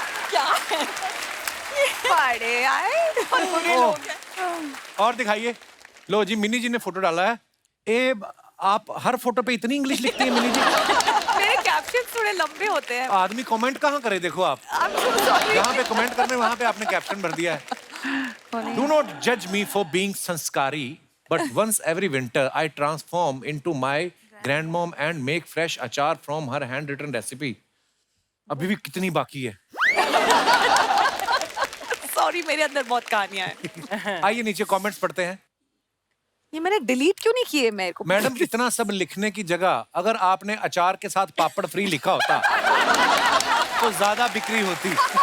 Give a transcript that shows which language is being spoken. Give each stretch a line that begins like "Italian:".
Hindi: क्या है? बड़े आए और बुरे लोग हैं। और दिखाइए। लो जी, मिनी जी ने फोटो डाला है। ए आप हर फोटो पे इतनी इंग्लिश लिखती हैं मिनी जी? मेरे कैप्शन थोड़े लंबे होते हैं। आदमी कमेंट कहाँ करे, देखो आप जहाँ पे कमेंट करने वहां पे आपने कैप्शन भर दिया है।
English: Do not judge me for being sanskari, but once every winter I transform into my grandmom and make fresh achar from her handwritten recipe.
Hindi: अभी भी कितनी बाकी है? सॉरी, मेरे अंदर बहुत कहानियां हैं। आइए नीचे कमेंट्स पढ़ते हैं। ये मैंने डिलीट क्यों नहीं किए मेरे को? मैडम इतना सब लिखने की जगह अगर आपने अचार के साथ पापड़ फ्री लिखा होता तो ज्यादा बिक्री होती।